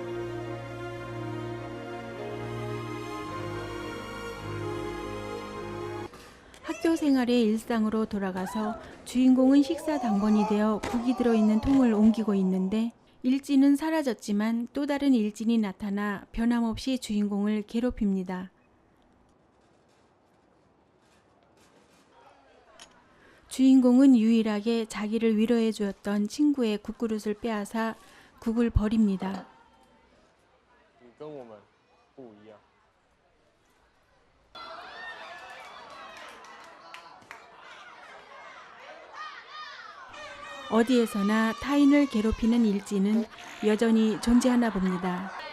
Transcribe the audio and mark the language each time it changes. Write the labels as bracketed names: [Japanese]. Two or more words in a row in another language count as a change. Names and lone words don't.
[Korean] 학교 생활의 일상으로 돌아가서 주인공은 식사 당번이 되어 국이 들어있는 통을 옮기고 있는데 일진은 사라졌지만 또 다른 일진이 나타나 변함없이 주인공을 괴롭힙니다. 주인공은 유일하게 자기를 위로해 주었던 친구의 국그릇을 빼앗아 국을 버립니다. [Chinese] 你跟我们不一样。 [Korean] 어디에서나 타인을 괴롭히는 일진은 여전히 존재하나 봅니다.